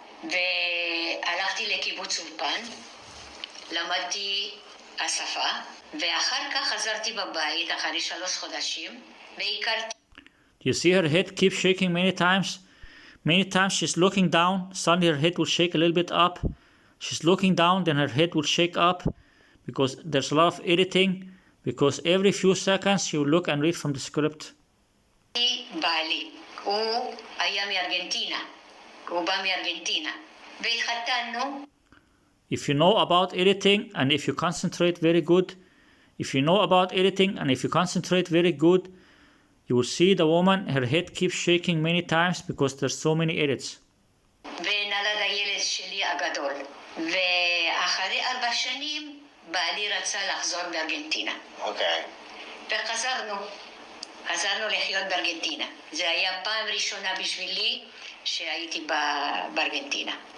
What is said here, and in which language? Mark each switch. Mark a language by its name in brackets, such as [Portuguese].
[Hebrew] והלכתי לקיבוץ אולפן, למדתי השפה, ואחר כך חזרתי בבית אחרי 3 חודשים, והכרתי. [English] You see her head keep shaking many times. Many times she's looking down, suddenly her head will shake a little bit up. She's looking down, then her head will shake up because there's a lot of editing. Because every few seconds she will look and read from the script. [Hebrew] בעלי, הוא היה מארגנטינה. הוא בא מארגנטינה. והתחתנו. [English] If you know about editing and if you concentrate very good, if you know about editing and if you concentrate very good, you will see the woman, her head keeps shaking many times because there's so many edits. [Hebrew] ונולד הילד שלי הגדול. ואחרי 4 שנים, בעלי רצה לחזור בארגנטינה. אוקיי. וחזרנו. חזרנו לחיות בארגנטינה. זה היה פעם ראשונה בשבילי שהייתי בארגנטינה.